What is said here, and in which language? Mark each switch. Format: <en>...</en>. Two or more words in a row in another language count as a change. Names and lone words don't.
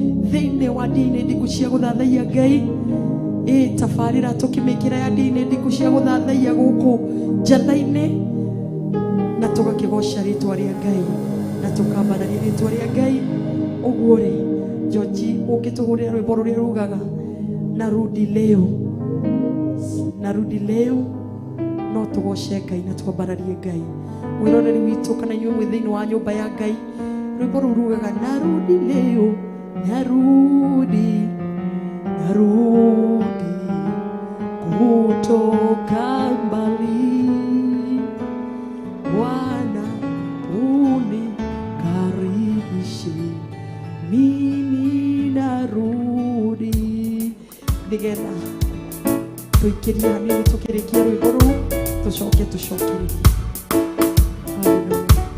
<ki>Thĩinĩ wa ndini ndingu cia gũthathaiya Ngai, ĩ, tabarĩra tũkĩmĩkĩra ya ndini ndingu cia gũthathaiya gũkũ njatha-inĩ, na tũgakĩgoca rĩtwa rĩa Ngai, na tũkambararia rĩtwa rĩa Ngai. Ũguo rĩ, George, ũngĩtũhũrĩra rwĩmbo rũrĩa rugaga,</ki> <sw>"Narudi leo, narudi leo,"</sw> <ki>no tũgoce Ngai na twambararie Ngai. Mwĩroreri witũ, kana inyuĩ mwĩ thĩinĩ wa nyũmba ya Ngai, Rwimbo rũu rugaga,</ki> <sw>"Narudi leo, narudi, narudi kutoka mbali. Bwana, unikaribishe, mimi narudi."</sw> <ki>Nĩgetha tũikĩrie hanini, tũkĩrĩkia rwĩmbo rũu, tũcoke tũcokererie. Hallelujah.</ki>